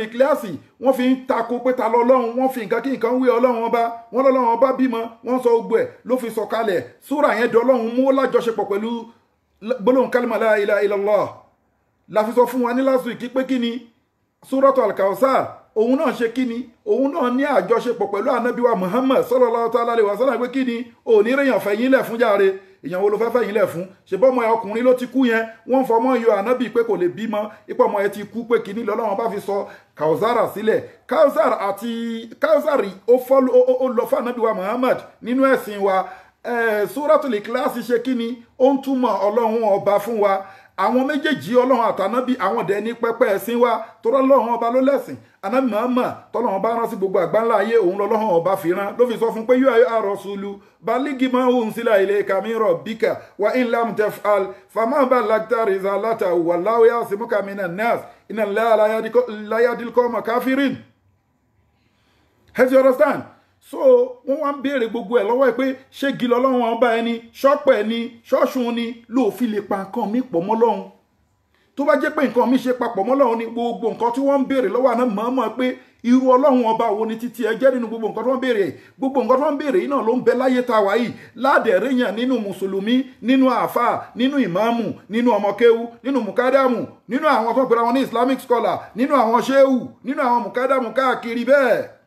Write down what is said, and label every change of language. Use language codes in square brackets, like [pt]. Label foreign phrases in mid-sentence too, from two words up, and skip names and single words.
[yo] Ikhlas wọ́n fi ń tako pé ta lọ́lọ́run wọ́n fi nǹkan kí nǹkan wé ọlọ́run ọba wọ́n lọ́lọ́run ọba bímọ wọ́n sọ gbogbo ẹ̀ ló fi sọ kalẹ̀ súrà yẹn dọ̀ ọlọ́run mú lájọṣepọ̀ pẹ̀lú gbólóhùn kálímà [ar] لا إله إلا الله [yo] la fi sọ fún wa ní [en] last week [yo] pé kí ni Suratul Al-Kawthar òun náà ṣe kí ni òun náà ní àjọṣepọ̀ pẹ̀lú ànábíwá Muhammad [ar] صلى الله تعالى عليه وسلم [yo] pé kí ni òní rèèyàn fẹ̀yìn lẹ̀ fún járe èèyàn wo ló fẹ́ fẹ̀yìn lẹ̀ fún ṣe bọ́mọ ẹ ọkùnrin ló ti kú yẹn wọ́n fọmọ yọ ànábì pé kò lè bímọ ipò ọmọ ẹ ti kú pé kí ni lọ́lọ́wọ́n bá fi sọ Kawthar sílẹ̀ Kawthar ó lọ fún ànábíwá Muhammad nínú ẹ̀sìn wa Suratul Ikhlas ṣe kí ni ó ń túmọ̀ ọlọ́run ọba fún wa àwọn méjèèjì ọlọ́run àtànábì àwọn dẹ̀ ní pẹ́pẹ́ ẹ̀sìn wa tó rọ́lọ́run ọba ló lẹ́sìn ànábì Muhammad tọ́lọ́run bá rán sí gbogbo àgbáńlá ayé òun lọ́lọ́run ọba fi rán ló fi sọ fún pé yóò [ar] الرسول بلغ ما أنزل إليك من ربك وإن لم تفعل فما بلغت رسالته والله يعصمك من الناس إن الله لا يهدي القوم الكافرين. [en] Have you understand? [yo] So wọ́n wá ń béèrè gbogbo ẹ̀ lọ́wọ́ ẹ̀ pé ṣé gí lọ́lọ́run ọba ẹni ṣọ́pẹ̀ ni ṣọ́ṣun ni ló fi lè pa nǹkan mi pọ̀ mọ́ Ọlọ́run tó bá jẹ́ pé nǹkan mi ṣe papọ̀ mọ́ Ọlọ́run ni gbogbo nǹkan tí wọ́n ń béèrè lọ́wọ́ àná mọ̀ọ́mọ̀ pé irú Ọlọ́run ọba wo ni títí ẹ jẹ́ nínú gbogbo nǹkan tí wọ́n béèrè gbogbo nǹkan tí wọ́n béèrè yìí náà ló ń bẹ láyé tá a wà yìí ládẹ̀ẹ́rẹ́ yàn nínú mùsùlùmí nínú àáfà nínú ìmáàmù nínú ọmọkéwu nínú mùkádàmù nínú àwọn tó ń pera wọn ní [en] Islamic scholar [yo] nínú àwọn ṣéwù nínú àwọn mùkádàmù káàkiri bẹ́ẹ̀